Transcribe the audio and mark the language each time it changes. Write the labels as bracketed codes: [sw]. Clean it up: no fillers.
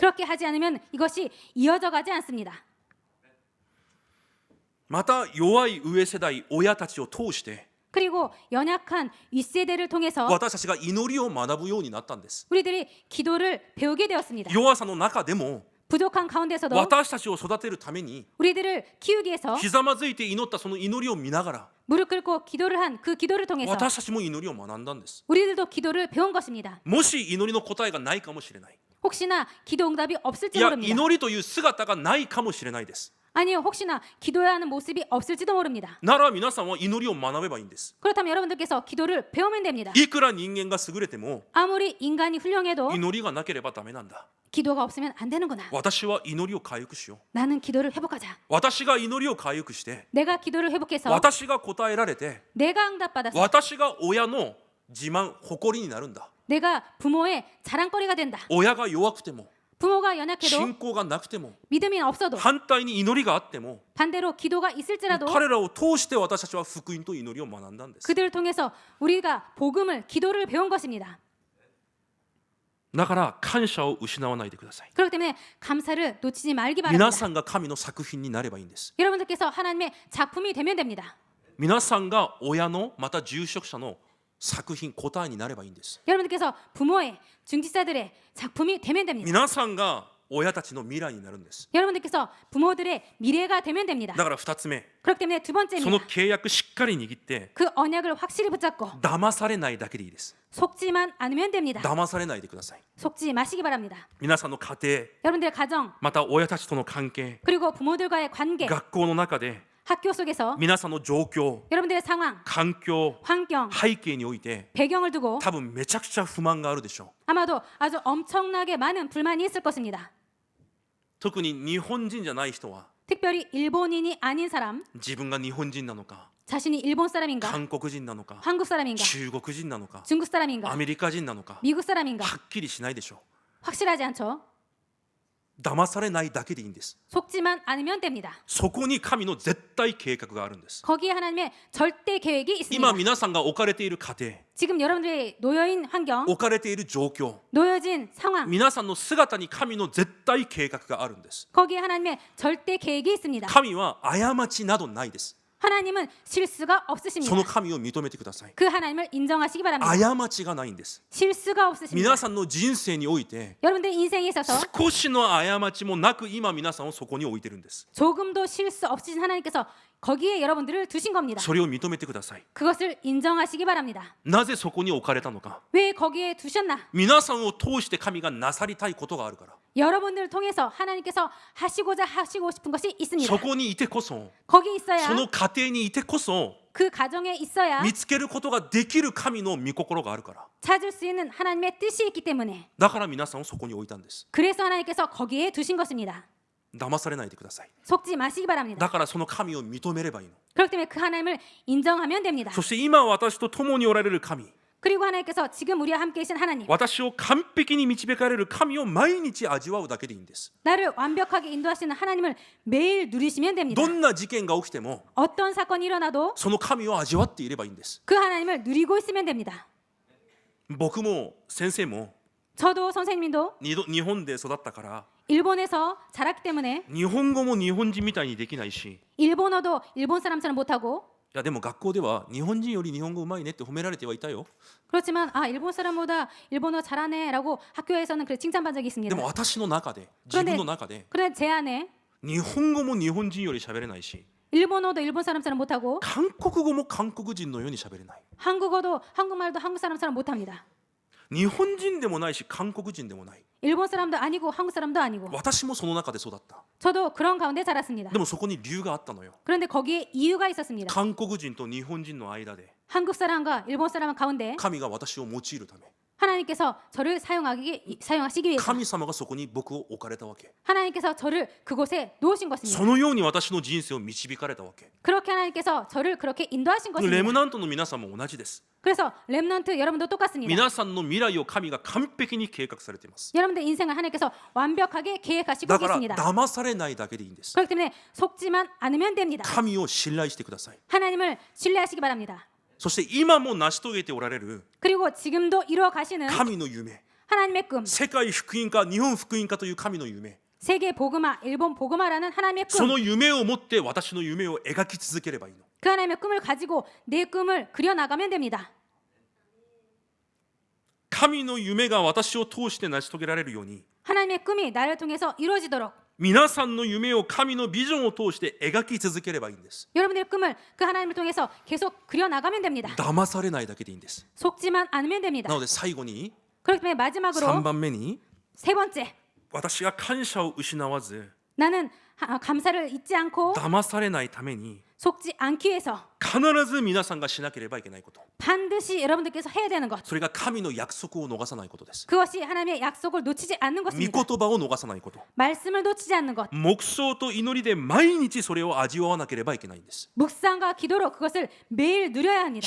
[ko] 그렇게 하지 않으면 이것이 이어져 가지 않습니다. [ja] また弱い上世代親たちを通して [ko] 그리고 연약한 윗세대를 통해서 [ja] 私たちが祈りを学ぶようになったんです [ko] 우리들이 기도를 배우게 되었습니다. [ja] 弱さの中でも [ko] 부족한 가운데서도 [ja] 私たちを育てるために [ko] 우리들을 키우기 위해서 [ja] ひざまずいて祈ったその祈りを見ながら [ko] 무릎 꿇고 기도를 한 그 기도를 통해서 [ja] 私たちも祈りを学んだんです [ko] 우리들도 기도를 배운 것입니다. [ja] もし祈りの答えがないかもしれない [ko] 혹시나 기도 응답이 [ja] い [ko] 없을지 [ja] や [ko] 모릅니다. [ja] 祈りという姿がないかもしれないです [ko] 아니요, 혹시나 기도해야 하는 모습이 없을지도 모릅니다. [ja] なら皆さんは祈りを学べばいいんです [ko] 그렇다면 여러분들께서 기도를 배우면 됩니다. [ja] いくら人間が優れても [ko] 아무리 인간이 훌륭해도 [ja] 祈りがなければダメなんだ [ko] 기도가 없으면 안 되는구나. [ja] 私は祈りを回復しよう [ko] 나는 기도를 회복하자. [ja] 私が祈りを回復して [ko] 내가 기도를 회복해서 [ja] 私が答えられて [ko] 내가 응답받아서 [ja] 私が親の自慢誇りになるんだ [ko] 내가 부모의 자랑거리가 된다. [ja] 親が弱くても [ko] 부모가 연약해도 [ja] 信仰がなくても [ko] 믿음이 없어도 [ja] 反対に祈りがあっても [ko] 반대로 기도가 있을지라도 [ja] 彼らを通して私たちは福音と祈りを学んだんです [ko] 그들을 통해서 우리가 복음을 기도를 배운 것입니다. [ja] だから感謝を失わないでください [ko] 그렇기 때문에 감사를 놓치지 말기 [ja] 皆 [ko] 바랍니다. [ja] さんが神の作品になればいいんです [ko] 여러분들께서 하나님의 작품이 되면 됩니다. [ja] 皆さんが親のまた住職者の作品答えになればいいんです [ko] 여러분들께서 부모의 중직자들의 작품이 되면 됩니다. [ja] 皆さんが親たちの未来になるんです [ko] 여러분들께서 부모들의 미래가 되면 됩니다. [ja] だから2つ目 [ko] 그렇기 때문에 두 [ja] その [ko] 번째입니다. [ja] 契約しっかり握って [ko] 그 언약을 확실히 붙잡고 [ja] 騙されないだけでいいです [ko] 속지만 않으면 됩니다. [ja] 騙されないでください [ko] 속지 마시기 바랍니다. [ja] 皆さんの家庭 [ko] 여러분들의 가정 [ja] また親たちとの関係 [ko] 그리고 부모들과의 관계 [ja] 学校の中で [ko] 학교 속에서 [ja] 皆さんの状況 [ko] 여러분들의 상황 [ja] 環境 [ko] 환경 [ja] 背景において [ko] 배경을 두고 [ja] 多分めちゃくちゃ不満があるでしょう [ko] 아마도 아주 엄청나게 많은 불만이 있을 것입니다. [ja] 特に日本人じゃない人は [ko] 특별히 일본인이 아닌 사람 [ja] 自分が日本人なのか [ko] 자신이 일본 사람인가 [ja] 韓国人なのか [ko] 한국 사람인가 [ja] 中国人なのか [ko] 중국 사람인가 [ja] アメリカ人なのか [ko] 미국 사람인가 [ja] はっきりしないでしょう [ko] 확실하지 않죠. [ja] 騙されないだけでいいんです。 [ko] 속지만 않으면 됩니다. [ja] そこに神の絶対計画があるんです。 [ko] 거기에 하나님의 절대 계획이 [ja] 今 [ko] 있습니다. [ja] 皆さんが置かれている家庭、 [ko] 지금 여러분들이 놓여인 환경, [ja] 置かれている状況、 [ko] 놓여진 상황, [ja] 皆さんの姿に神の絶対計画があるんです。 [ko] 거기에 하나님의 절대 계획이 있습니다. [ja] 神は過ちなどないです。 [ko] 하나님은 실수가 [ja] そ [ko] 없으십니다. [ja] の神を認めてください。 [ko] 그 하나님을 인정하시기 바랍니다. [ja] 過ちがないんです。 [ko] 실수가 없으십니다. [ja] 皆さんの人生において [ko] 여러분들 인생에 있어서 [ja] 少しの過ちもなく今皆さんをそこに置いてるんです。 [ko] 조금도 실수 없으신 하나님께서 거기에 여러분들을 두신 겁니다. [ja] それを認めてください。 [ko] 그것을 인정하시기 바랍니다. [ja] なぜそこに置かれたのか。 [ko] 왜 거기에 두셨나? [ja] 皆さんを通して神がなさりたいことがあるから。 [ko] 여러분들을 통해서 하나님께서 하시고 싶은 것이 있습니다. [ja] そこにいてこそ、 [ko] 거기 있어야 [ja] その家庭にいてこそ [ko] 그 가정에 있어야 [ja] 見つけることができる神の御心があるから。 [ko] 찾을 수 있는 하나님의 뜻이 있기 때문에 [ja] だから皆さんをそこに置いたんです。 [ko] 그래서 하나님께서 거기에 두신 것입니다. [ja] 騙されないでください。 [ko] 속지 마시기 바랍니다. [ja] だからその神を認めればいいの。 [ko] 그렇기 때문에 그 하나님을 인정하면 됩니다. [ja] そして今私と共におられる神、 [ko] 그리고 하나님께서 지금 우리와 함께 계신 하나님, [ja] 私を完璧に導かれる神を毎日味わうだけでいいんです。 [ko] 나를 완벽하게 인도하시는 하나님을 매일 누리시면 됩니다. [ja] どんな事件が起きても [ko] 어떤 사건이 일어나도 [ja] その神を味わっていればいいんです。 [ko] 그 하나님을 누리고 있으면 됩니다. [ja] 僕も先生も [ko] 저도 선생님도 [ja] 日本で育ったから [ko] 일본에서 자랐기 때문에 [ja] 日本語も日本人みたいにできないし、 [ko] 일본어도 일본 사람처럼 못하고, [ja] いやでも学校では日本人より日本語うまいねって褒められてはいたよ。 [ko] 그렇지만 일본 사람보다 일본어 잘하네라고 학교에서는 그렇게 칭찬받은 적이 있습니다. [ja] も私の中で、自分の中で [ko] 그런데 제 안에 [ja] 日本語も日本人より喋れないし、 [ko] 일본어도 일본 사람처럼 못하고 [ja] 韓国語も韓国人のように喋れない。 [ko] 한국어도 한국말도 한국 사람처럼 못합니다. [ja] 日本人でもないし韓国人でもない。 [ko] 일본 사람도 아니고 한국 사람도 아니고 [ja] 私もその中で育った。 [ko] 저도 그런 가운데 자랐습니다. [ja] でもそこに理由があったのよ。 [ko] 그런데 거기에 이유가 있었습니다. [ja] 韓国人と日本人の間で [ko] 한국 사람과 일본 사람 가운데 [ja] 神が私を用いるため、 [ko] 하나님께서 저를 사용하시기 위해서 [ja] 神様がそこに僕を置かれたわけ。 [ko] 하나님께서 저를 그곳에 놓으신 [ja] そ [ko] 것입니다. [ja] のように私の人生を導かれたわけ。 [ko] 그렇게 하나님께서 저를 그렇게 인도하신 [ja] レ [ko] 것입니다. [ja] ムナントの皆さんも同じです。 [ko] 그래서 렘넌트 여러분도 똑같습니다. [ja] 皆さんの未来を神が完璧に計画されています。 [ko] 여러분들 인생을 하나님께서 완벽하게 계획하시고 [ja] だから [ko] 계십니다. [ja] 騙されないだけでいいんです。 [ko] 그렇기 때문에 속지만 않으면 됩니다. [ja] 神を信頼してください。 [ko] 하나님을 신뢰하시기 바랍니다. [ja] そして今も成し遂げておられる [ko] 그리고 지금도 이루어 가시는 [ja] 神の夢、 [ko] 하나님의 꿈, [ja] 世界福音化、日本福音化という神の夢、 [ko] 세계 복음화, 일본 복음화라는 하나님의 [ja] そ [ko] 꿈, [ja] の夢を持って私の夢を描き続ければいいの。 [ko] 그 하나님의 꿈을 가지고 내 꿈을 그려나가면 됩니다. [ja] 神の夢が私を通して成し遂げられるように、 [ko] 하나님의 꿈이 나를 통해서 이루어지도록 [ja] 皆さんの夢を神のビジョンを通して描き続ければいいんです。 [ko] 여러분들의 꿈을 그 하나님을 통해서 계속 그려나가면 됩니다. [ja] 騙されないだけでいいんです。 [ko] 속지만 않으면 됩니다. [ja] なので最後に [ko] 그렇기 때문에 [ja] 3 [ko] 마지막으로 [ja] 番目に [ko] 세 번째, [ja] 私が感謝を失わず [ko] 나는 감사를 잊지 않고 [ja] 騙されないために [ko] 속지 않기 위해서 [ja] 必ず皆さんがしなければいけないこと、 [ko] 반드시 여러분들께서 해야 되는 것, [ja] それが神の約束を逃さないことです。 [ko] 그것이 하나님의 약속을 놓치지 않는 [ja] 御言 [ko] 것입니다. [ja] 葉を逃さないこと、 [ko] 말씀을 놓치지 않는 것, [ja] 黙想と祈りで毎日それを味わわなければいけないんです。 [ko] 묵상과 기도로 그것을 매일 누려야 합니다.